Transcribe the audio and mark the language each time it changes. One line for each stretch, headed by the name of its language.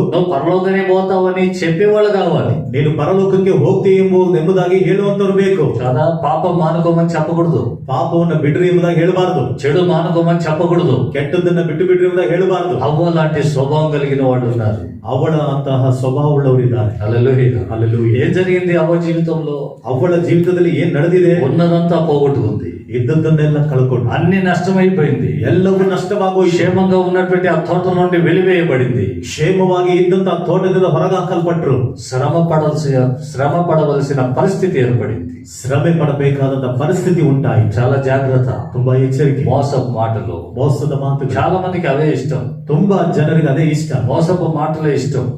Telugu: నువ్వు పరలోకనే పోతావని చెప్పేవాళ్ళు కావాలి.
Kannada: ನೀನು ಪರಲೋಕಕ್ಕೆ ಹೋಗ್ತೀಯ ಎಂಬುದಾಗಿ ಹೇಳುವಂತವ್ರು ಬೇಕು.
Telugu: కదా, పాపం మానుకోమని చెప్పకూడదు,
Kannada: ಪಾಪವನ್ನ ಬಿಡ್ರಿ ಎಂಬುದಾಗಿ ಹೇಳಬಾರದು,
Telugu: చెడు మానుకోమని చెప్పకూడదు.
Kannada: ಕೆಟ್ಟದನ್ನ ಬಿಟ್ಟು ಬಿಡ್ರಿ ಎಂಬುದಾಗಿ ಹೇಳಬಾರದು.
Telugu: అవ్వ లాంటి స్వభావం కలిగిన వాళ్ళు ఉన్నారు.
Kannada: ಅವಳ ಅಂತಹ ಸ್ವಭಾವವುಳ್ಳವರಿದ್ದಾರೆ.
Telugu: హల్లెలూయా, హల్లెలూయా. ఏం జరిగింది అవ్వ జీవితంలో?
Kannada: ಅವಳ ಜೀವಿತದಲ್ಲಿ ಏನ್ ನಡೆದಿದೆ?
Telugu: ఉన్నదంతా పోగొట్టుకుంది,
Kannada: ಇದ್ದದ್ದನ್ನೆಲ್ಲ ಕಳ್ಕೊಂಡು
Telugu: అన్ని నష్టమైపోయింది.
Kannada: ಎಲ್ಲವೂ ನಷ್ಟವಾಗೋಯ್ತು.
Telugu: క్షేమంగా ఉన్నటువంటి ఆ తోట నుండి వెలివేయబడింది.
Kannada: ಕ್ಷೇಮವಾಗಿ ಇದ್ದಂತ ತೋಟದಿಂದ ಹೊರಗಾಕಲ್ಪಟ್ರು.
Telugu: శ్రమ పడవలసిన పరిస్థితి ఏర్పడింది.
Kannada: ಶ್ರಮೆ ಪಡಬೇಕಾದಂತ ಪರಿಸ್ಥಿತಿ ಉಂಟಾಯಿತು.
Telugu: చాలా జాగ్రత్త.
Kannada: ತುಂಬಾ ಎಚ್ಚರಿಕೆ.
Telugu: మోసపు మాటలు,
Kannada: ಮೋಸದ ಮಾತುಗಳು.
Telugu: చాలా మందికి అవే ఇష్టం.
Kannada: ತುಂಬಾ ಜನರಿಗೆ ಅದೇ ಇಷ್ಟ.
Telugu: మోసపు మాటలే ఇష్టం.